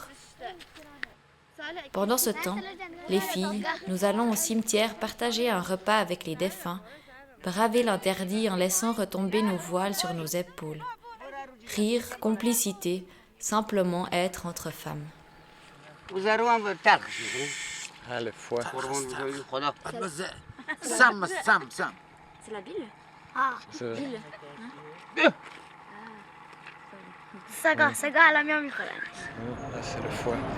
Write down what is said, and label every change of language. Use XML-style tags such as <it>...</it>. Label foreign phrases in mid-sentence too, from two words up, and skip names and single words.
<fr>Pendant ce temps, les filles, nous allons au cimetière partager un repas avec les défunts, braver l'interdit en laissant retomber nos voiles sur nos épaules. Rire, complicité, simplement être entre femmes. Ah, le foie. C'est la bile? Ah, bile.</fr> <fa>سگا الان میام میخورن.</fa> <fr>C'est le foie.</fr>